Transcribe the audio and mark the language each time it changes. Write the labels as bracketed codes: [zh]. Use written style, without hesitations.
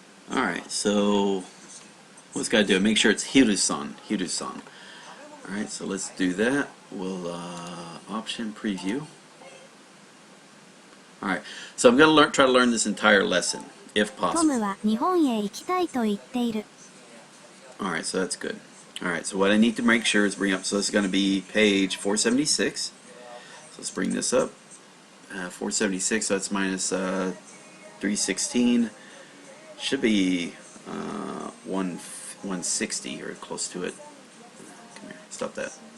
[en] Alright, so what's got to do? Make sure it's Hiru-san. Hiru-san. Alright, so let's do that. We'll option preview. Alright, so I'm going to try to learn this entire lesson, if [ja] トム [en] possible. [ja] は日本へ行きたいと言っている。 [en] Alright, so that's good. Alright, so what I need to make sure is bring up, so this is going to be page 476. So let's bring this up. 476, so that's minus 316. Should be 160 or close to it. Come here, stop that.